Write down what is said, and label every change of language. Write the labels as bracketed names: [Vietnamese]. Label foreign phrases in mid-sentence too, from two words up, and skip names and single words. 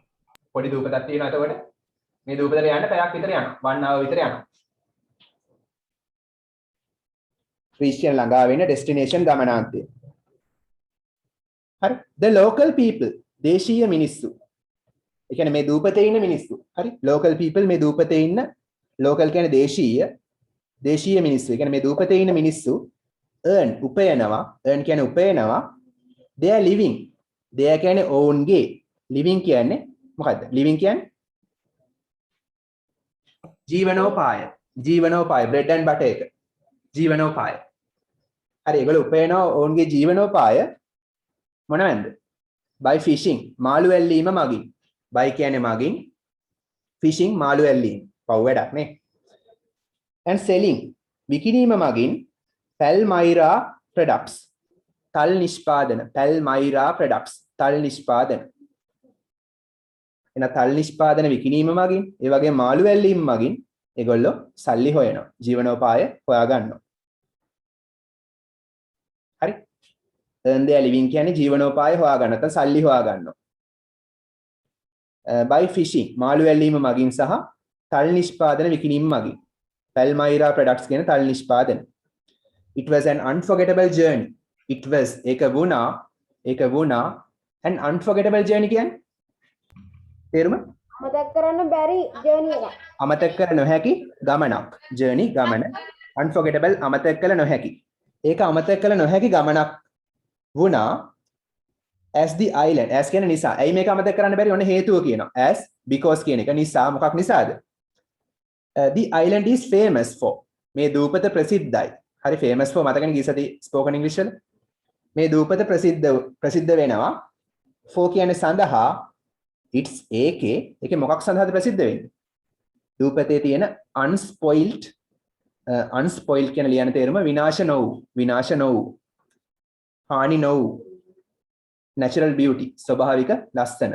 [Sinhala] පොඩි දූපතක් තියෙනවා. එතකොට මේ දූපතට යන්න පැයක් විතර යනවා. 1 hour විතර යනවා. reach කියන ළඟා වෙන්න, destination ගමනාන්තය. හරි. [English] the local people [Sinhala] දේශීය මිනිස්සු. ඒ කියන්නේ මේ දූපතේ ඉන්න මිනිස්සු. හරි. [English] local people [Sinhala] මේ දූපතේ ඉන්න, local කියන්නේ දේශීය මිනිස්සු. ඒ කියන්නේ මේ දූපතේ ඉන්න මිනිස්සු earn උපයනවා. earn කියන්නේ උපයනවා. [English] they are living. they are [Sinhala] කියන්නේ ඔවුන්ගේ. living කියන්නේ මොකද්ද? living කියන්නේ ජීවනෝපාය. [English] bread and butter එක. [Sinhala] ජීවනෝපාය. හරි. ඒගොල්ලෝ උපයනවා ඔවුන්ගේ ජීවනෝපාය මොනවද? [English] by fishing [Sinhala] මාළු ඇල්ලීම මගින්. by කියන්නේ මගින්, fishing මාළු ඇල්ලීම. පව් වැඩක් නේ. [English] and selling [Sinhala] විකිණීම මගින් [English] palmyra products [Sinhala] තල් නිෂ්පාදන. [English] palmyra products [Sinhala] තල් නිෂ්පාදන. එන තල් නිෂ්පාදන විකිණීම මගින්, ඒ වගේ මාළු ඇල්ලීම මගින් ඒගොල්ලෝ සල්ලි හොයනවා. ජීවනෝපාය හොයා ගන්නවා. හරි. [English] earn their living [Sinhala] කියන්නේ ජීවනෝපාය හොයා ගන්න, නැත්නම් සල්ලි හොයා ගන්නවා. [English] by fishing [Sinhala] මාළු ඇල්ලීම මගින් සහ තල් නිෂ්පාදන විකිණීම මගින්. [English] Palmyra products [Sinhala] කියන තල් නිෂ්පාදන. [English] It was an unforgettable journey. It was [Sinhala] ඒක වුණා [English] an unforgettable journey [Sinhala] කියන්නේ තේරුම? මතක් කරන්න බැරි ජර්නි එකක්. අමතක කර නොහැකි ගමනක්. journey ගමන. unforgettable අමතක කළ නොහැකි. ඒක අමතක කළ නොහැකි ගමනක් වුණා [English] as the island. [Sinhala] as කියන නිසා. ඇයි මේක අමතක කරන්න බැරි? ඔන්න හේතුව කියනවා. [English] as because [Sinhala] කියන එක නිසා. මොකක් නිසාද? [English] The island is famous for. [Sinhala] මේ දූපත ප්‍රසිද්ධයි. හරි [English] famous for [Sinhala] මතකනේ ගිය සති [English] spoken English [Sinhala] වල. මේ දූපත ප්‍රසිද්ධ වෙනවා. for කියන්නේ සඳහා it's ඒකේ මොකක් සඳහාද ප්‍රසිද්ධ වෙන්නේ? දූපතේ තියෙන unspoiled කියන ලියන තේරුම විනාශ නොවූ හානි නොවූ [English] natural beauty [Sinhala] ස්වභාවික ලස්සන.